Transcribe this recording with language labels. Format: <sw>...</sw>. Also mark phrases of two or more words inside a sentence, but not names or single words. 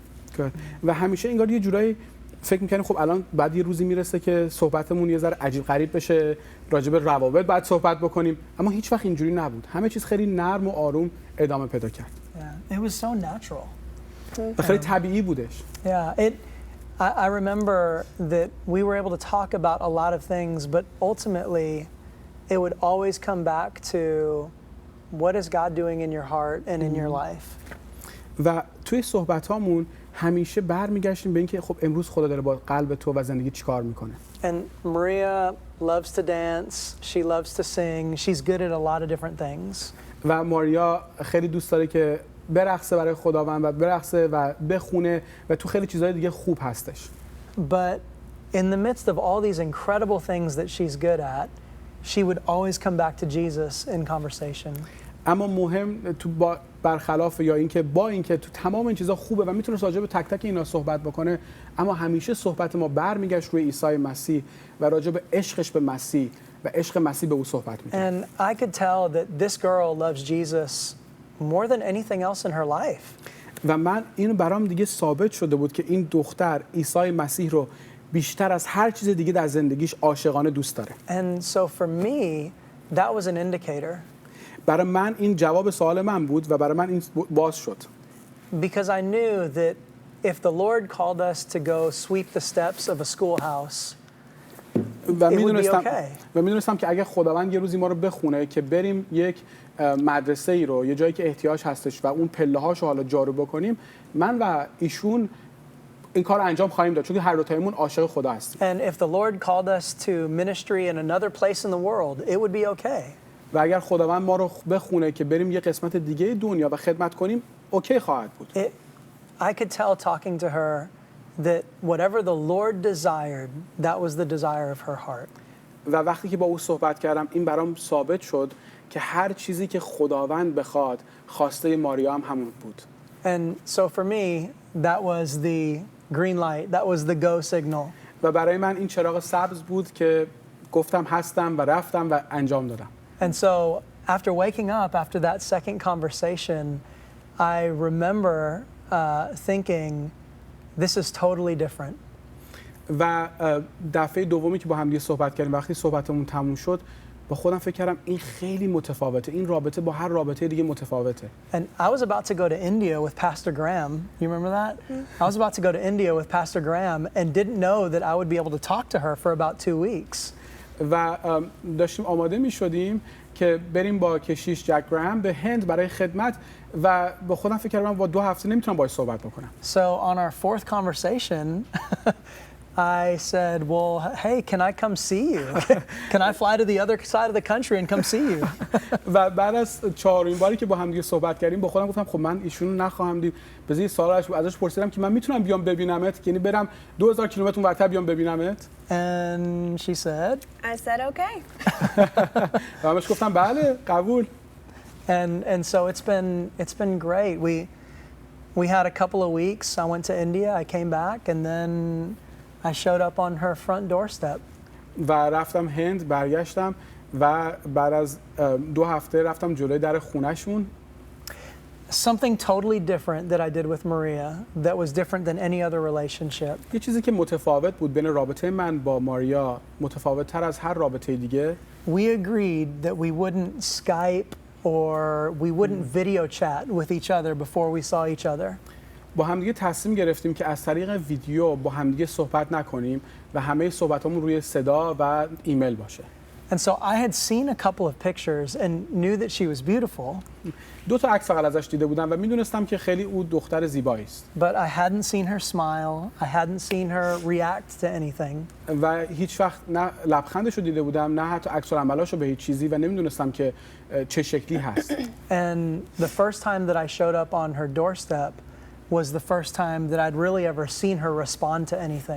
<fa>و همیشه انگار یه جورایی فکر می‌کنیم خب الان بعد یه روزی میرسه که صحبتمون یه ذره عجیب غریب بشه راجع به روابط بعد صحبت بکنیم اما هیچ وقت اینجوری نبود. همه چیز خیلی نرم و آروم ادامه پیدا کرد.</fa> <en>Yeah, it was so natural.</en> <fa>و خیلی طبیعی بودش.</fa> <en>Yeah, I remember that we were able to talk about a lot of things, but ultimately it would always come back to what is God doing in your heart and in your life.</en> <fa>و توی صحبتامون همیشه برمیگشتیم به اینکه خب امروز خدا داره با قلب تو و زندگی چیکار میکنه.</fa> <en>And Maria loves to dance, she loves to sing, she's good at a lot of different things.</en> <fa>و ماریا خیلی دوست داره که برقصه برای خداوند و برقصه و بخونه و تو خیلی چیزهای دیگه خوب هستش.</fa> <en>But in the midst of all these incredible things that she's good at, she would always come back to Jesus in conversation.</en> <fa>اما مهم تو برخلاف یا اینکه با اینکه تو تمام این چیزا خوبه و میتونه راجع به تک تک اینا صحبت بکنه اما همیشه صحبت ما برمیگشت روی عیسی مسیح و راجع به عشقش به مسیح و عشق مسیح به او صحبت می‌کرد.</fa> <en>And I could tell that this girl loves Jesus more than anything else in her life.</en> <fa>و من اینو برام دیگه ثابت شده بود که این دختر عیسی مسیح رو بیشتر از هر چیز دیگه در زندگیش عاشقانه دوست داره.</fa> <en>And so for me that was an indicator.</en> <fa>برای من این جواب سوال من بود و برای من این باز شد.</fa> <en>Because I knew that if the Lord called us to go sweep the steps of a schoolhouse,</en> <fa>و</fa> <en>it would be okay.</en> <fa>میدونستم که اگه خداوند یه روزی ما رو بخونه که بریم یک مدرسه ای رو یه جایی که احتیاج هستش و اون پله هاشو حالا جارو بکنیم من و ایشون این کار انجام خواهیم داد چون هر دو تایمون عاشق خدا هستیم.</fa> <en>And if the Lord called us to ministry in another place in the world, it would be okay.</en> <fa>و اگر خداوند ما رو بخونه که بریم یه قسمت دیگه دنیا و خدمت کنیم اوکی خواهد بود.</fa> <en>I could tell talking to her that whatever the Lord desired, that was the desire of her heart.</en> <fa>و وقتی که با او صحبت کردم این برام ثابت شد که هر چیزی که خداوند بخواد خواسته ماریا هم همون بود.</fa> <en>And so for me, that was the green light. That was the go signal.</en> <fa>و برای من این چراغ سبز بود که گفتم هستم و رفتم و انجام دادم.</fa> <en>And so after waking up, after that second conversation, I remember thinking, this is totally different.</en> <fa>و دفعه دومی که با هم دیگه صحبت کردیم، وقتی صحبتمون تموم شد، با خودم فکر کردم این خیلی متفاوته. این رابطه با هر رابطه دیگه متفاوته.</fa> <en>And I was about to go to India with Pastor Graham. You remember that? I was about to go to India with Pastor Graham and didn't know that I would be able to talk to her for about 2 weeks.</en> <fa>و داشتیم آماده می شدیم که بریم با کشیش جک گرام به هند برای خدمت و با خودم فکر کردم با 2 هفته نمیتونم باهاش صحبت بکنم.</fa> <en>So on our fourth conversation, I said, well, hey, can I come see you? Can I fly to the other side of the country and come see you?</en> <fa>و بعد از 4مین باری که با هم دیگه صحبت کردیم با خودم گفتم خب من ایشونو نخواهم دید. بذار یه سوال ازش پرسیدم که من میتونم بیام ببینمت، یعنی برم 2000 کیلومتر اونورتر بیام ببینمت؟</fa> <en>And she said, I said, okay.</en> <fa>و همش گفتم بله، قبول.</fa> <en>and so it's been great. We had a couple of weeks. I went to India, I came back, and then I showed up on her front doorstep.</en> <fa>و رفتم هند، برگشتم و بعد از 2 هفته رفتم جلوی در خونه‌شون.</fa> <en>Something totally different that I did with Maria that was different than any other relationship.</en> <fa>یه چیزی که متفاوت بود بین رابطه من با ماریا، متفاوت‌تر از هر رابطه دیگه.</fa> <en>We agreed that we wouldn't Skype or we wouldn't video chat with each other before we saw each other.</en> <fa>با همدیگه تصمیم گرفتیم که از طریق ویدیو با همدیگه صحبت نکنیم و همه صحبتامون روی صدا و ایمیل باشه.</fa> <en>And so I had seen a couple of pictures and knew that she was beautiful.</en> <fa>2 تا عکس فقط ازش دیده بودم و میدونستم که خیلی او دختر زیبایی است.</fa> <en>But I hadn't seen her smile. I hadn't seen her react to anything.</en> <fa>و هیچ وقت نه لبخندش رو دیده بودم نه حتی عکس العملاشو به هیچ چیزی و نمیدونستم که چه شکلی هست.</fa> <en>And the first time that I showed up on her doorstep was the first time that I'd really ever seen her respond to anything.</en>